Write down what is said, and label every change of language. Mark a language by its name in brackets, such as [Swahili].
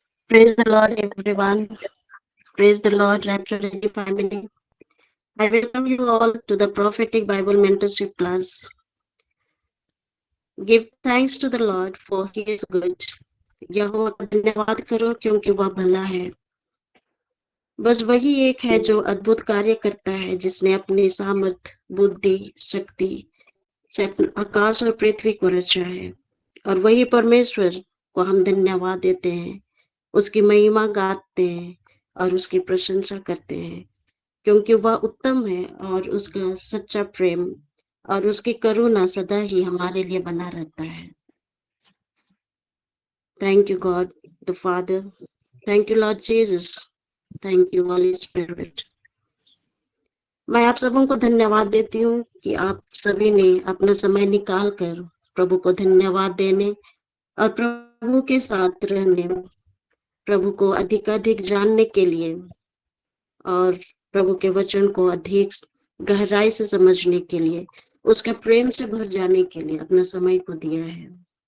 [English] Praise the Lord, everyone. Praise the Lord, Rapture Ready family. I welcome you all to the Prophetic Bible Mentorship Class. Give thanks to the Lord, for He is good. [Hindi] यहोवा का धन्यवाद करो क्योंकि वह भला है। बस वही एक है जो अद्भुत कार्य करता है, जिसने अपनी सामर्थ, बुद्धि, शक्ति से आकाश और पृथ्वी को रचा है। और वही परमेश्वर को हम धन्यवाद देते हैं, उसकी महिमा गाते हैं और उसकी प्रशंसा करते हैं, क्योंकि वह उत्तम है और उसका सच्चा प्रेम और उसकी करुणा सदा ही हमारे लिए बना रहता है। [English] Thank you, God the Father. Thank you, Lord Jesus. Thank you, Holy Spirit. [Hindi] मैं आप सबों को धन्यवाद देती हूँ कि आप सभी ने अपना समय निकाल कर प्रभु को धन्यवाद देने और प्रभु के साथ रहने, प्रभु को अधिक जानने के लिए और प्रभु के वचन को अधिक गहराई से समझने के लिए, उसके प्रेम से भर जाने के लिए अपना समय को दिया है।